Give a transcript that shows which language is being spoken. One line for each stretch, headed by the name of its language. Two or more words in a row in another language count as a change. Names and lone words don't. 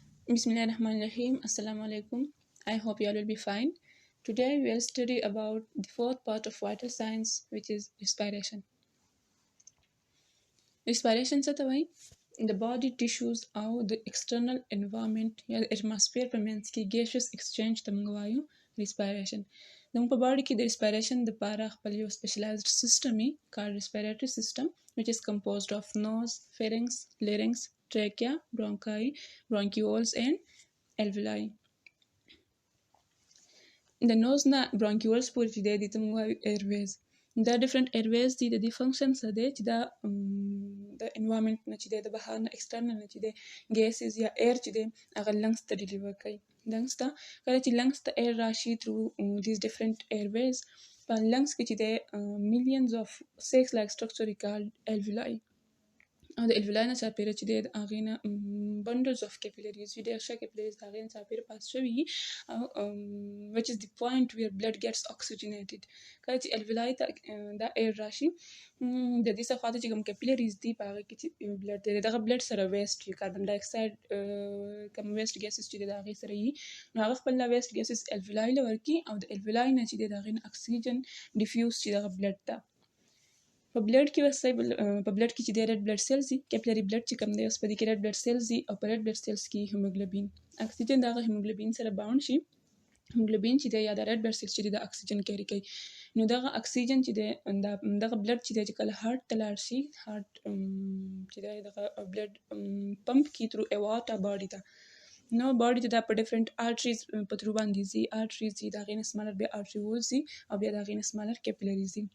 Arabic: Bismillahirrahmanirrahim. Assalamualaikum.
English: I hope you all will be fine. Today we will study about the fourth part of vital signs, which is respiration.
Pashto: Respiration څه ته وایي؟
English: The body tissues
Pashto: او
English: the external environment
Pashto: یا د atmosphere په منځ کې
English: gaseous exchange
Pashto: ته موږ وایو respiration. زموږ په باډي کې د
English: respiration
Pashto: دپاره خپل یو
English: specialized system وي called respiratory system, which is composed of nose, pharynx, larynx, trachea, bronchi, bronchioles and alveoli.
Pashto: د نوز نه برونکیولز پورې چې دی دې ته موږ وایو airways. دا
English: different airways
Pashto: دي. د دې function څه دی چې دا د environment نه چې دی د بهر نه external نه چې دی gases یا air چې دی هغه lungs ته deliver کوي.
English: lungs
Pashto: ته کله چې
English: lungs ته air راشي through these different airways
Pashto: په lungs کې چې دی
English: millions of sac like structure called alveoli.
Pashto: او د alveoli نه چاپیره چې دی د هغې نه
English: bundles of capillaries
Pashto: وي ډېر ښه capillaries د هغې نه چاپیره پاس شوي او
English: which is the point where blood gets oxygenated.
Pashto: کله چې alveoli ته دا air راشي د دې څخه خواته چې کوم capillaries دي په هغې کې چې blood دی دغه blood سره waste وي
English: carbon dioxide
Pashto: کوم
English: waste gases
Pashto: چې دی د هغې سره وي نو هغه خپل
English: waste gases
Pashto: alveoli له ورکړي او د alveoli نه چې دی د هغې نه oxygen diffuse شي دغه blood ته. په بلډ کې وسه په بلډ کې چې دی
English: red blood cells
Pashto: دي
English: capillary blood
Pashto: چې کوم دی اوس په دې کې
English: red blood cells
Pashto: دي او په
English: red blood cells
Pashto: کې هیموګلوبین اکسیجن دغه هیموګلوبین سره باوند شي. هیموګلوبین چې دی یا د
English: red blood cells
Pashto: چې دی د اکسیجن کیری کوي نو دغه اکسیجن چې دی دغه بلډ چې دی چې کله هارت ته لاړ شي هارت چې دی دغه
English: blood pump
Pashto: کی
English: through aorta
Pashto: باډي ته نو باډي ته دا په
English: different arteries
Pashto: په تھرو باندې ځي آرټریز دي د هغې نه سمالر بیا آرټریولز دي او بیا د هغې نه
English: smaller capillaries
Pashto: دي.